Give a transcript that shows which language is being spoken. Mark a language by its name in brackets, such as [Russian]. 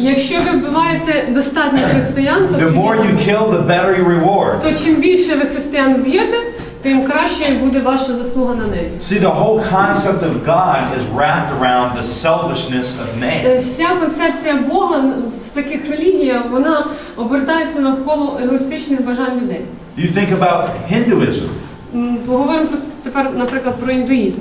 [Ukrainian] якщо ви вбиваєте достатньо християн, [English] the more you kill, the better your reward. [Ukrainian] то чим більше ви християн вб'єте, тим краще буде ваша заслуга на небі. [English] See, the whole concept of God is wrapped around the selfishness of man. [Ukrainian] Вся концепція Бога в таких релігіях, вона обертається навколо егоїстичних бажань людей. [English] You think about Hinduism. [Ukrainian] Поговоримо тепер, наприклад, про індуїзм.